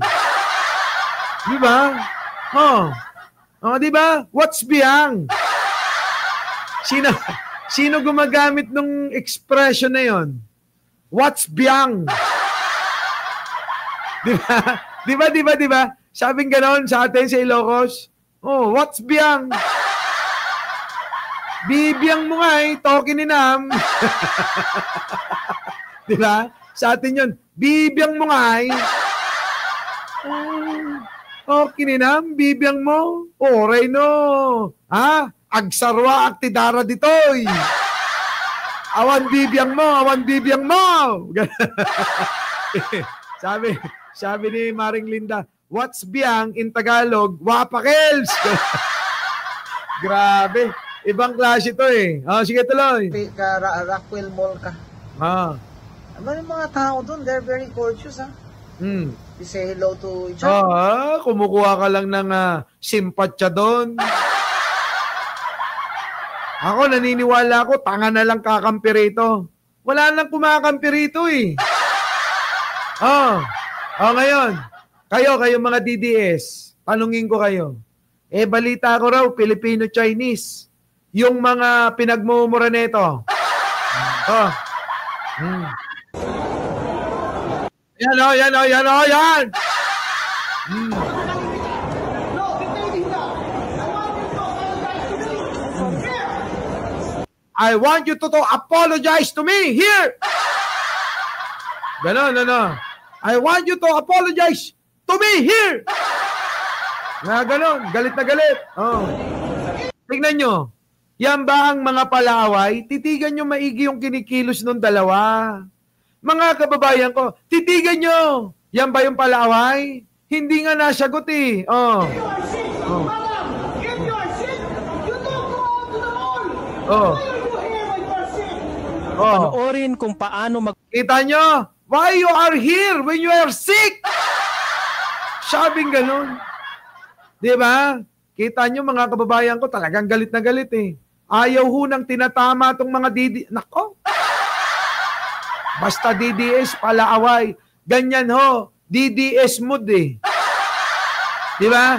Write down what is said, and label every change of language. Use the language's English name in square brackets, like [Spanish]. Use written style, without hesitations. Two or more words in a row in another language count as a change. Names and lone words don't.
[Filipino] Di ba? Di ba? [English] What's biyang? [Filipino] Sino gumagamit nung expression na yon? [English] What's biyang? Di ba? [Filipino] Sabing gano'n sa atin sa Ilocos. [English] Oh, what's biyang? [Iloko] Bibiyang mo nga token ni Nam. [Filipino] Di ba? Sa atin yun, [Iloko] bibiyang mo nga token ni Nam, bibiyang mo. Oray no. Agsarwa aktidara ditoy. Awan bibiyang mo. [Filipino] sabi ni Maring Linda, [English] what's biyang in Tagalog? [Filipino] Wapakels. Grabe. Ibang klase ito eh. Sige tuloy. Rockwell Mall ka. Ano yung mga tao doon? [English] They're very courteous, You say hello to each other. [Filipino] Kumukuha ka lang ng simpatya doon. Ako, naniniwala ko, tanga na lang kakampi rito. Wala nang kumakampi rito eh. Ngayon, kayo mga DDS, tanungin ko kayo. Balita ko raw, Filipino-Chinese. Yung mga pinagmumura nito. Yan. [English] I want you to apologize to me here. [Filipino] Ganon. [English] I want you to apologize to me here. [Filipino] Ganon, galit na galit. Tignan nyo. Yan ba ang mga palaway? Titigan nyo maigi yung kinikilos ng dalawa. Mga kababayan ko, titigan nyo. Yan ba yung palaway? Hindi nga nasagot eh. Panoorin kung paano Kita nyo? [English] Why you are here when you are sick? [Filipino] Sabing ganun. Diba? Kita nyo mga kababayan ko, talagang galit na galit eh. Ayaw ho nang tinatama tong mga Nako. Basta DDS, palaaway. Ganyan ho. DDS mood eh. Diba?